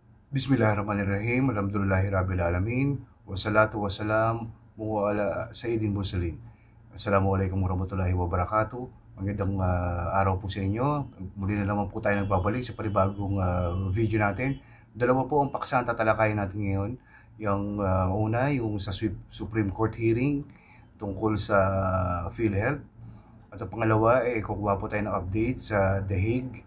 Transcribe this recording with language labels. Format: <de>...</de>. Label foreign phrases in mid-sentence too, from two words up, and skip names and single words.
<ar>بسم الله الرحمن الرحيم. الحمد لله رب العالمين. والصلاة والسلام على سيد المرسلين. السلام عليكم ورحمة الله وبركاته.</ar> <tl>Magandang araw po sa inyo. Muli na naman po tayo nagbabalik sa panibagong video natin. Dalawa po ang paksa ang tatalakayin natin ngayon. Yung una, yung sa Supreme Court hearing tungkol sa PhilHealth. At ang pangalawa, kukuha po tayo ng update sa The Hague.</tl>